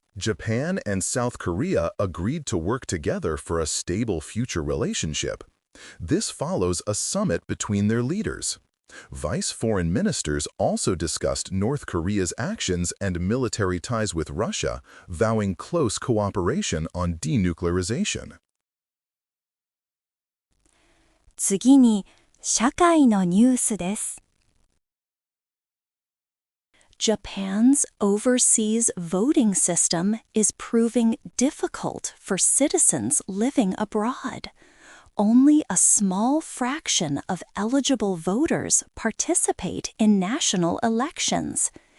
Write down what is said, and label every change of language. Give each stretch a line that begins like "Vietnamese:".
English: Japan and South Korea agreed to work together for a stable future relationship. This follows a summit between their leaders. Vice foreign ministers also discussed North Korea's actions and military ties with Russia, vowing close cooperation on denuclearization.
Japanese: 次に、社会のニュースです。
English: Japan's overseas voting system is proving difficult for citizens living abroad. Only a small fraction of eligible voters participate in national elections.